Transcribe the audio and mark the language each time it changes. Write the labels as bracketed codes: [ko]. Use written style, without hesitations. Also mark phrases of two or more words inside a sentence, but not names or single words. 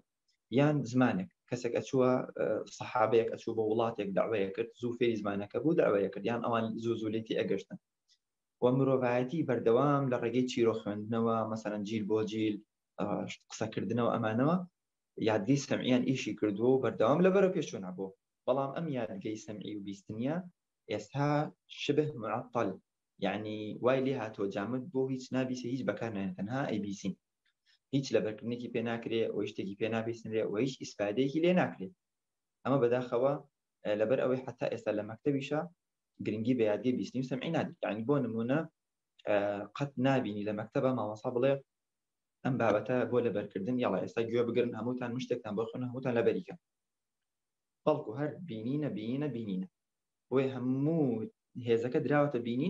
[ckb] یان زمانێک کەسێک ئەچووە سەحابەیەک ئەچوو بە وڵاتێک داوایە کرد، زوو فێری زمانەکە بوو داوایە کرد، یان ئەوان زوو لێتی ئەگەشتن و مرۆڤایەتی بەردەوام لە ڕێگەی چیرۆ خوێندنەوە، مەسەلەن جیل بۆ جیل قسەکردنەوە ئەمانەوە یادگەی سەمعیان ئیشی کردووە و بەردەوام لەبەرەوە پێشچوو نەبوو. بەڵام ئەم یادگەی سەمعی و بیستنیە ئێستا [ar] شبه معطل، [ckb] يعني وای لێ هاتۆ جامد بۆ هیچ نابیسێ، هیچ بەکار نایێن، تەنها ئەیبیسین، هیچ لەبەرکردنێکی پێ ناکرێ و شتێکی پێ نابیستنرێ و هیچ ئیسپادەیەکی لێ ناکرێت. ئەمە بەداخەوە لەبەر ئەوەی حتا ئێستا لە مەکتەبیشە گرنگی بە یادگەی بیستنی و سەمعی نادێت. يعني بۆ نمونە قەت نابینی لە مەکتەبە مامۆستا بڵێ ئەم بابەتە بۆ لەبەرکردن یاڵا ئێستا گوێ بگرن هەمووتان شتێکتان بۆ خوێن هەمووتان لەبەریکە، بەڵکو هەر بینینە وێ هەموو هێزەکە دراوەتە بینین.